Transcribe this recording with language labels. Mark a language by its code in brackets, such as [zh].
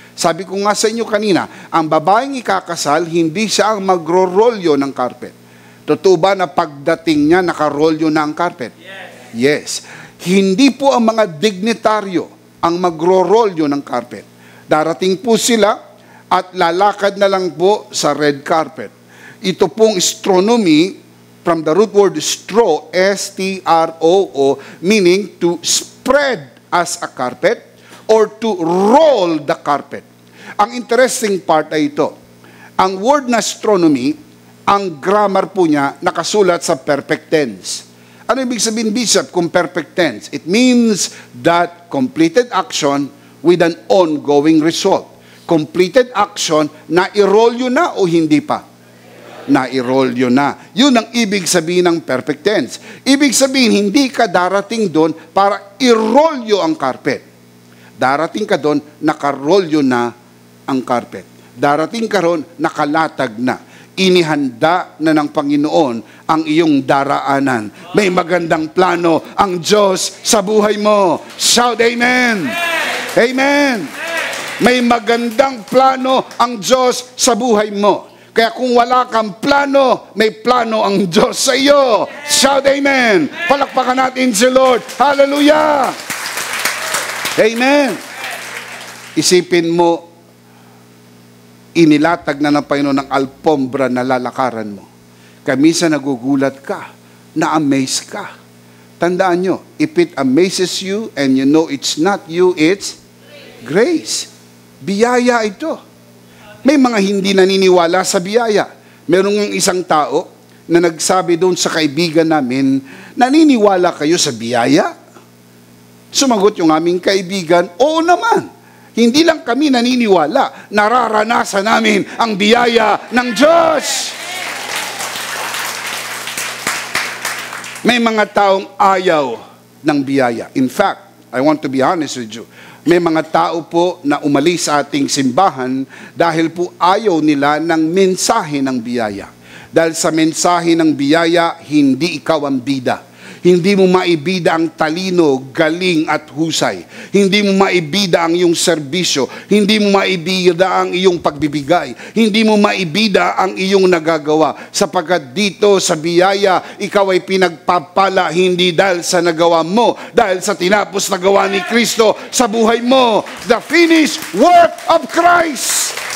[tl] Sabi ko nga sa inyo kanina, ang babaeng ikakasal, hindi siya ang magro-rolyo ng carpet. Totoo ba na pagdating niya, nakarolyo na ang carpet? Yes. Hindi po ang mga dignitaryo ang magro-rolyo ng carpet. Darating po sila at lalakad na lang po sa red carpet. Ito pong [en] astronomy, from the root word stro, S-T-R-O-O, meaning to spread as a carpet or to roll the carpet. [tl] Ang interesting part ay ito. Ang word na astronomy, ang grammar po niya nakasulat sa perfect tense. Ano ibig sabihin, Bishop, kung perfect tense? [en] It means that completed action with an ongoing result. [tl] Completed action, na-roll yun na o hindi pa? Na-roll yun na. Yun ang ibig sabihin ng perfect tense. Ibig sabihin, hindi ka darating doon para i-roll yun ang carpet. Darating ka doon, naka-roll yun na ang carpet. Darating ka roon, nakalatag na. Inihanda na ng Panginoon ang iyong daraanan. May magandang plano ang Diyos sa buhay mo. [en] Shout amen! Amen! [tl] May magandang plano ang Diyos sa buhay mo. Kaya kung wala kang plano, may plano ang Diyos sa iyo. [en] Shout amen! [tl] Palakpakan natin si Lord. Hallelujah! Amen! Isipin mo, inilatag na ng Panginoon ng alpombra na lalakaran mo. Kaya minsan nagugulat ka, na-amaze ka. Tandaan nyo, [en] if it amazes you and you know it's not you, it's grace. [tl] Biyaya ito. May mga hindi naniniwala sa biyaya. Merong yung isang tao na nagsabi doon sa kaibigan namin, naniniwala kayo sa biyaya? Sumagot yung aming kaibigan, oo naman. Hindi lang kami naniniwala, nararanasan namin ang biyaya ng Diyos. May mga taong ayaw ng biyaya. [en] In fact, I want to be honest with you, [tl] may mga tao po na umalis sa ating simbahan dahil po ayaw nila ng mensahe ng biyaya. Dahil sa mensahe ng biyaya, hindi ikaw ang bida. Hindi mo maibida ang talino, galing at husay. Hindi mo maibida ang iyong serbisyo. Hindi mo maibida ang iyong pagbibigay. Hindi mo maibida ang iyong nagagawa. Sapagkat dito sa biyaya, ikaw ay pinagpapala hindi dahil sa nagawa mo, dahil sa tinapos na gawa ni Kristo sa buhay mo. [en] The finished work of Christ.